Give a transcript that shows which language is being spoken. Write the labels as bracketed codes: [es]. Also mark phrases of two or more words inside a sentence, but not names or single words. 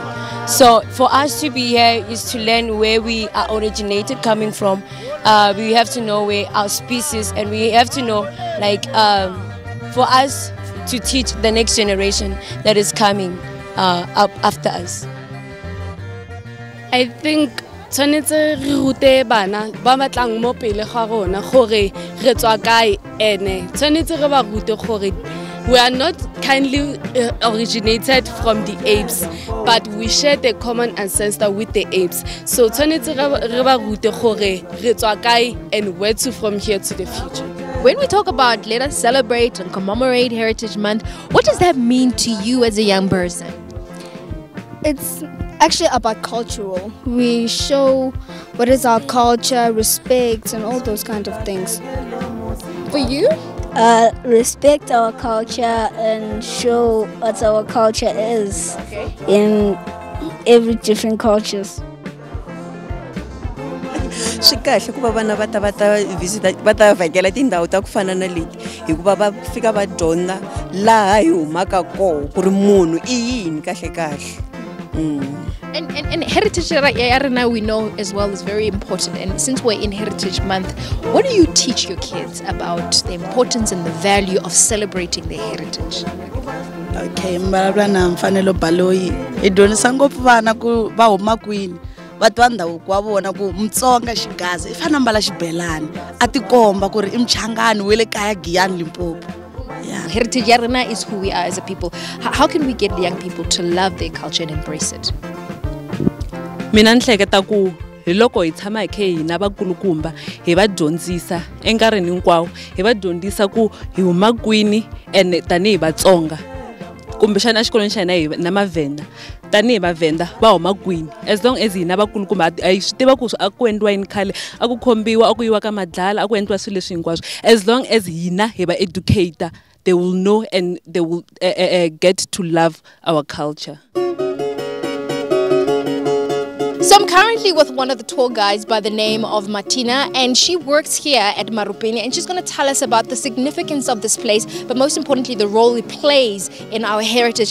[en] So for us to be here is to learn where we are originated coming from. We have to know where our species, and we have to know, like, for us to teach the next generation that is coming up after us. I think [tn] tshwanetse re rute bana ba batlang mo pele ga rona gore re tswa kae ene tshwanetse re ba rute gore [en] we are not kindly originated from the apes, [tn] but we share the common ancestor with the apes. [en] So [tn] tshwanetse re ba rute gore re tswa kae [en] and where to from here to the future. When we talk about let us celebrate and commemorate Heritage Month, what does that mean to you as a young person? It's actually about cultural. We show what is our culture, respect, and all those kind of things. For you? Respect our culture and show what our culture is in every different cultures. [ts] Swi kahle ku va vana va ta visit va ta vhakela tindhawu ta ku fana na leti hikuva va fika va dyondza laha hi humaka kona ku ri munhu I yini kahle kahle. [en] And heritage now we know as well is very important, and since we're in Heritage Month, what do you teach your kids about the importance and the value of celebrating their heritage? [ts] Okay, mbalabla mfanelo baloyi idonisa ngopfu vana ku va huma kwini va twa ndhavuko wa vona ku Mutsonga xigazi I fana mbala xibelani a tikomba ku ri I mchangani we le kaya Giyani Limpopo. [en] Heritage Yarana is who we are as a people. How can we get the young people to love their culture and embrace it? [ts] Mina nhleketa ku hi loko hi tshama hi khe hina vakulukumba hi va dyondzisa enkarhini hinkwawo hi va dyondzisa ku hi huma kwini and tani hi Vatsonga kumbe xana exikolweni xa hina hi na Mavenda tani hi Vavenda va huma kwini, [en] as long as [ts] hina vakulukumba hi swi tiva ku a ku endliwa yini khale a ku khombiwa a ku yiwa ka madlala a ku endliwa swilo leswi hinkwaswo. [en] As long as [ts] hina hi va [en] educator, they will know and they will get to love our culture. So I'm currently with one of the tour guides by the name of Martina, and she works here at Marupeni, and she's going to tell us about the significance of this place, but most importantly the role it plays in our heritage.